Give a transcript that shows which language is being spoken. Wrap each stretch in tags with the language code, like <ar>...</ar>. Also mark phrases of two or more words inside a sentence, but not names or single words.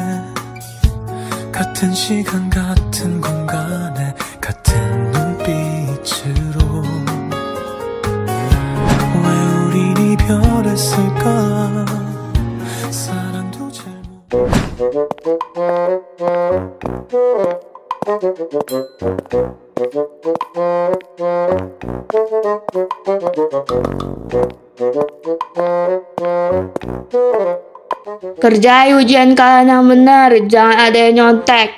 <ko>같은 시간 같은 공간에 같은 눈빛으로 왜 우린 이별했을까 사랑도 잘못</ko> <id>Kerjai ujian kalian yang benar, jangan ada yang nyontek.</id>